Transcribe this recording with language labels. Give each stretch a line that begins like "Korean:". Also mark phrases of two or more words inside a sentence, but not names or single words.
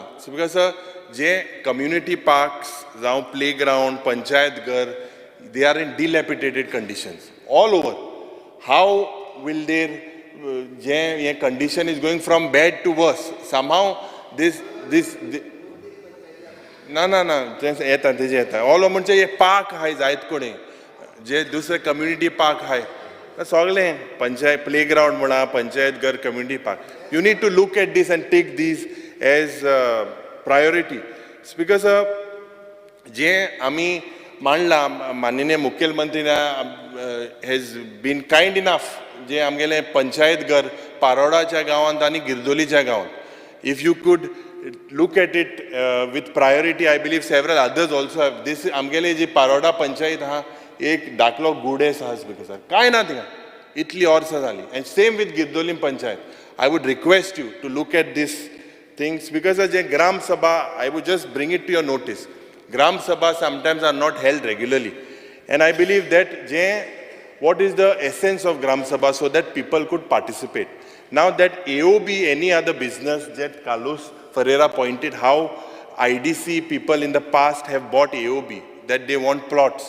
English: Speaker Sir, जे community parks, जावं playground,
Konkani: panchayat ghar,
English: they are in dilapidated conditions all over. How will their condition is going from bad to worse? Somehow this
Konkani: येता
English: all over
Konkani: म्हणजे हे park हाय जायत कोणी जे दुसरे
English: community park
Konkani: हाय सगळे पंचायत playground म्हणा पंचायत घर
English: community park. You need to look at this and take these as priority. Speaker Sir,
Konkani: जे आम्ही मांडला माननीय मुखेलमंत्री
English: has been kind enough
Konkani: जे आमगेले पंचायत घर पारोडाच्या गांवांत आनी गिरदोलीच्या गांवांत
English: if you could look at it with priority, I believe several others also have.
Konkani: This आमगेले जी पारोडा पंचायत हा एक दाखलो गुडेस आहा स्पीकर सर काय ना थिंगा इतली वर्सां जाली
English: and same with
Konkani: गिरदोलीम पंचायत.
English: I would request you to look at this things because जे Gram Sabha, I would just bring it to your notice. Gram Sabha sometimes are not held regularly and I believe that what is the essence of Gram Sabha so that people could participate. Now that AOB, any other business that Carlos Ferreira pointed how IDC people in the past have bought AOB, that they want plots.